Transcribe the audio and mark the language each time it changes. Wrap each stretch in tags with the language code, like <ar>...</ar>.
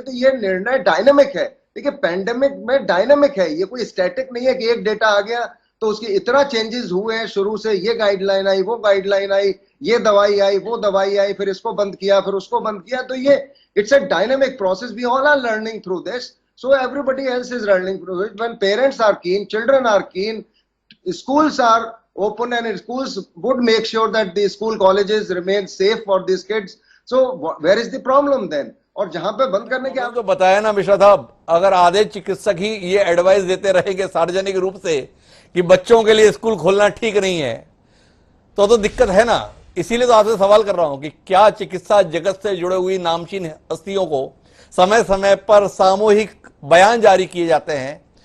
<hi>तो ये निर्णय डायनामिक है। देखिए पेंडेमिक में डायनामिक है, ये कोई स्टैटिक नहीं है कि एक डेटा आ गया तो उसके इतना चेंजेस हुए हैं शुरू से, ये गाइडलाइन आई, वो गाइडलाइन आई, ये दवाई आई, वो दवाई आई, फिर इसको बंद किया, फिर उसको बंद किया। तो ये</hi> <en>It's a dynamic process, we all are learning through this, so everybody else is learning through it. When parents are keen, children are keen, schools are open, and schools would make sure that the school colleges remain safe for these kids. So where is the problem then?</en> <hi>और जहां पे बंद करने के आपको बताया ना मिश्रा साहब, अगर आधे चिकित्सक ही ये एडवाइस देते रहेंगे सार्वजनिक रूप से कि बच्चों के लिए स्कूल खोलना ठीक नहीं है, तो दिक्कत है ना। इसीलिए तो आपसे सवाल कर रहा हूं कि क्या चिकित्सा जगत से जुड़े हुई नामचीन हस्तियों को समय समय पर सामूहिक बयान जारी किए जाते हैं?</hi>